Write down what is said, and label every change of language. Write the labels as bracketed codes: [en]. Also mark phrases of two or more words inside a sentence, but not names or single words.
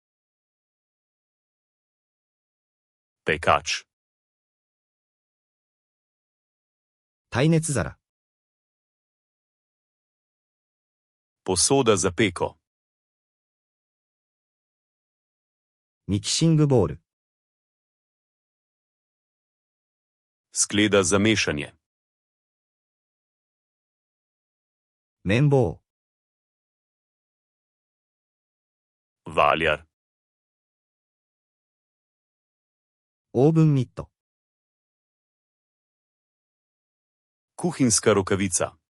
[sl] Pekač. [ja] 耐熱皿、 [sl] Posoda za peko. [ja] ミキシングボール、 [sl] Skleda za mešanje. [ja] 綿棒、 [sl] Valjar. [ja] オーブンミット、 [sl] Kuhinjska rokavica.